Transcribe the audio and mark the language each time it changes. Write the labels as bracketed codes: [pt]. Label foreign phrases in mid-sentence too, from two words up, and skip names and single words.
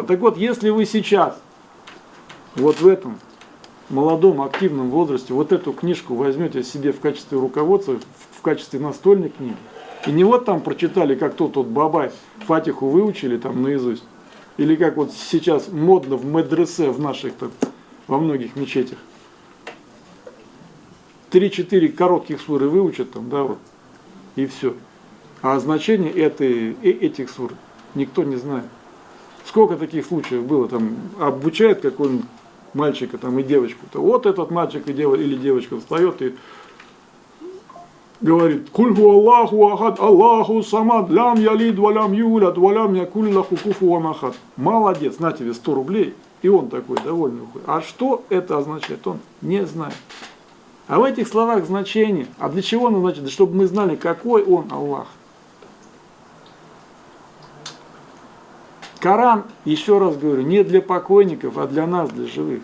[ru] Так вот, если вы сейчас вот в этом молодом активном возрасте вот эту книжку возьмете себе в качестве руководства, в качестве настольной книги, и не вот там прочитали, как тот бабай фатиху выучили там наизусть, или как вот сейчас модно в медресе в наших там, во многих мечетях, 3-4 коротких суры выучат там, да, вот, и все. А значение этих сур никто не знает. Сколько таких случаев было, там обучает какой-нибудь мальчика там, и девочку-то. Вот этот мальчик или девочка встает и говорит: [ar] «قل هو الله أحد الله الصمد لم يلد ولم يولد ولم يكن له كفوا أحد». [ru] Молодец, на тебе 100 рублей. И он такой довольный уходит. А что это означает, он не знает. А в этих словах значение. А для чего оно значит? Чтобы мы знали, какой он Аллах. Коран, еще раз говорю, не для покойников, а для нас, для живых.